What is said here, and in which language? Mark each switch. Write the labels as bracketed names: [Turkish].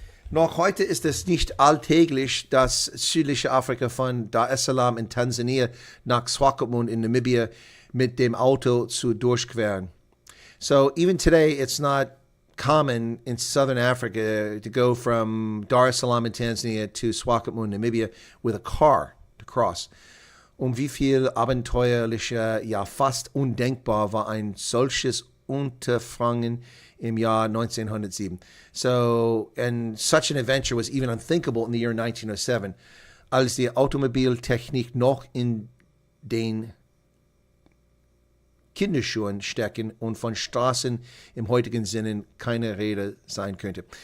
[German] Noch heute ist es nicht alltäglich, dass südliche Afrika von Dar es Salaam in Tansania nach Swakopmund in Namibia mit dem Auto zu durchqueren. [English] So even today, it's not common in southern Africa to go from Dar es Salaam in Tanzania to Swakopmund, Namibia with a car to cross. [German] Wie viel abenteuerlicher, ja fast undenkbar war ein solches Unterfangen im Jahr 1907. [English] So, and such an adventure was even unthinkable in the year 1907, [German] als die Automobiltechnik noch in den Kinderschuhen stecken und von Straßen im heutigen Sinne keine Rede sein könnte.